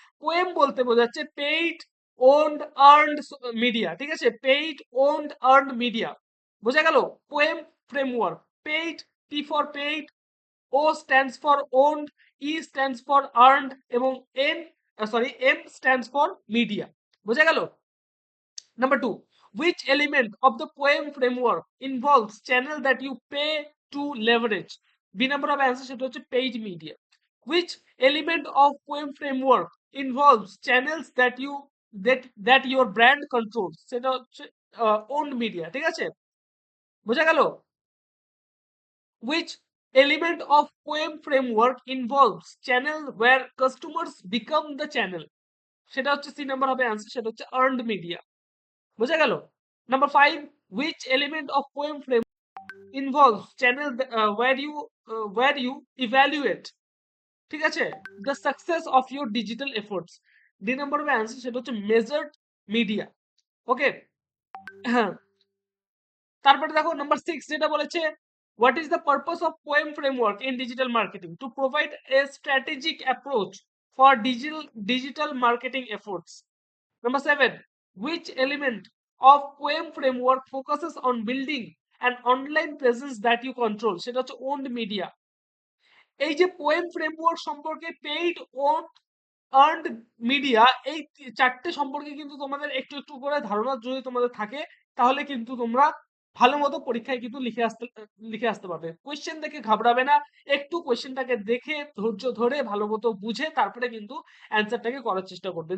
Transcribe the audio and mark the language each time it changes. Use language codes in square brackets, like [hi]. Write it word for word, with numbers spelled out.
[bn] Poem বলতে বোঝাচ্ছে paid, owned, earned media, ঠিক আছে, পেইড, ওন্ড, আর্নড মিডিয়া, বোঝা গেল। [en] poem framework, paid, P for paid, O stands for owned, E stands for earned এবং N sorry M stands for media, [bn] বোঝা গেল। [en] Number two, which element of the poem framework involves channel that you pay to leverage? B number of answers [bn] সেটা হচ্ছে [en] paid media. Which element of poem framework involves channels that you that that your brand controls? [bn] সেটা হচ্ছে আহ, owned media, ঠিক আছে, বোঝা গেল। [en] Which element of poem framework involves channel where customers become the channel? [bn] সেটা হচ্ছে সি নাম্বার হবে answer, সেটা হচ্ছে আর্নড মিডিয়া, বোঝা গেল। [en] number five, which element of poem frame involves channel th- uh, where you uh, where you evaluate, [bn] ঠিক আছে, [en] The success of your digital efforts? [bn] D number হবে অ্যান্সার, সেটা হচ্ছে মেজার্ড মিডিয়া, ওকে। হ্যাঁ, তারপরে দেখো নাম্বার সিক্স যেটা বলেছে, [en] What is the purpose of poem framework in digital marketing? To provide a strategic approach for digital digital marketing efforts. Number seven, which element of poem framework focuses on building an online presence that you control? [bn] সেটা হচ্ছে owned media. এই যে poem framework সম্পর্কে paid, owned, earned media, এই তি- চারটে সম্পর্কে কিন্তু তোমাদের একটু একটু করে ধারণা যদি তোমাদের থাকে, তাহলে কিন্তু তোমরা ভালো মতো পরীক্ষায় কিন্তু লিখে আসতে লিখে আসতে পারবে। কোয়েশ্চেন দেখে ঘাবড়াবে না, একটু কোয়েশ্চেনটাকে দেখে ধৈর্য ধরে ভালো মতো বুঝে তারপরে কিন্তু অ্যান্সারটাকে করার চেষ্টা করবে।